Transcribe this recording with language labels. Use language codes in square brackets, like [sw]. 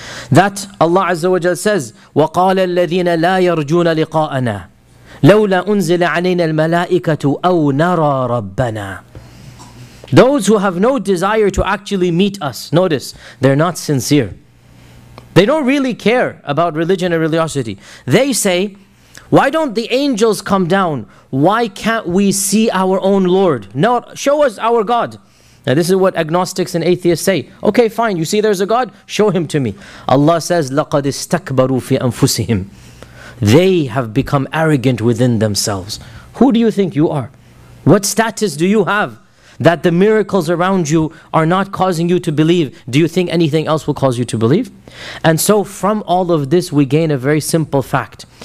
[en] That Allah Azza wa Jal says, [ar] وَقَالَ الَّذِينَ لَا يَرْجُونَ لِقَاءَنَا لَوْلَا أُنزِلَ عَلَيْنَا الْمَلَائِكَةُ أَوْ نَرَى رَبَّنَا. [en] Those who have no desire to actually meet us, notice, they're not sincere. They don't really care about religion or religiosity. They say, why don't the angels come down? Why can't we see our own Lord? No, show us our God. Now this is what agnostics and atheists say. Okay, fine, you see there's a God? Show Him to me. Allah says, [ar] لَقَدِ اسْتَكْبَرُوا فِي أَنفُسِهِمْ. [en] They have become arrogant within themselves. Who do you think you are? What status do you have that the miracles around you are not causing you to believe? Do you think anything else will cause you to believe? And so from all of this, we gain a very simple fact.